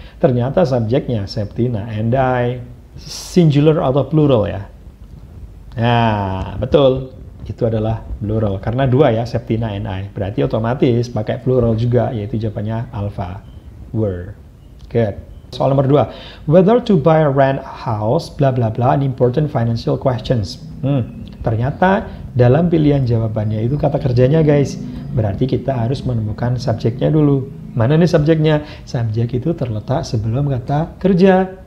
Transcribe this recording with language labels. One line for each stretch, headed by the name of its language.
Indonesian: Ternyata subjeknya Septina and I, singular atau plural ya. Nah, betul. Itu adalah plural. Karena dua ya, Septina and I. Berarti otomatis pakai plural juga, yaitu jawabannya alpha.
English: Were. Good.
Indonesian: Soal nomor 2.
English: Whether to buy or rent a house, bla bla bla, an important financial questions.
Indonesian: Ternyata dalam pilihan jawabannya itu kata kerjanya guys. Berarti kita harus menemukan subjeknya dulu. Mana nih subjeknya? Subjek itu terletak sebelum kata kerja.